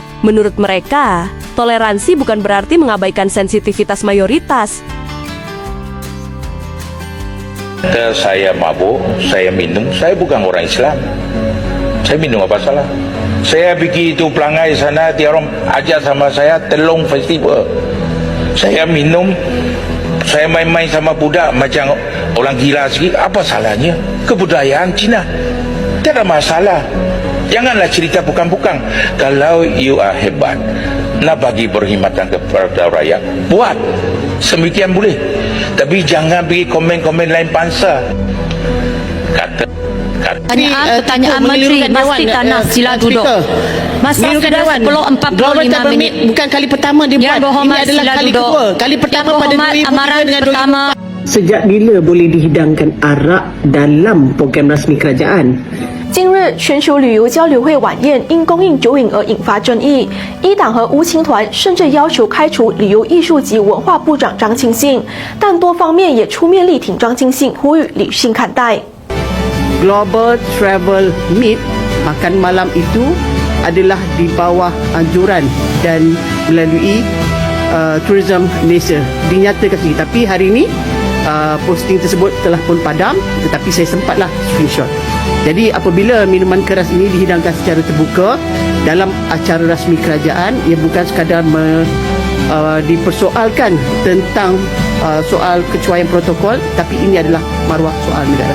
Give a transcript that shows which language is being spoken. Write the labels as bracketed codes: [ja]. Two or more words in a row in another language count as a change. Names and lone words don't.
[ms] Menurut mereka, toleransi bukan berarti mengabaikan sensitivitas mayoritas. Kata saya mabuk, saya minum, saya bukan orang Islam. Saya minum apa salah? Saya pergi itu pelangai sana, dia orang ajak sama saya Telong Festival. Saya minum, saya main-main sama budak macam orang gila sikit. Apa salahnya? Kebudayaan Cina, tidak ada masalah. Janganlah cerita bukan-bukan. Kalau [en] you are [ms] hebat, nak bagi perkhidmatan kepada rakyat, buat semikian boleh. Tapi jangan bagi komen-komen lain bangsa. Pertanyaan Menteri, Masti Tanah, sila duduk. Masa sudah 10.45 minit. Bukan kali pertama dia buat. Ini adalah kali kedua. Kali pertama pada 2003 dengan 2004. Sejak bila boleh dihidangkan arak dalam program rasmi kerajaan? [zh] 近日，全球旅游交流会晚宴因供应酒饮而引发争议。一党和乌青团甚至要求开除旅游艺术及文化部长张庆信，但多方面也出面力挺张庆信，呼吁理性看待。 [ms] Global Travel Meet makan malam itu adalah di bawah anjuran dan melalui Tourism Malaysia dinyatakan sendiri. Tapi hari ini posting tersebut telah pun padam, tetapi saya sempatlah screenshot. Jadi apabila minuman keras ini dihidangkan secara terbuka dalam acara rasmi kerajaan, ia bukan sekadar dipersoalkan tentang soal kecuaian protokol, tapi ini adalah maruah soal negara.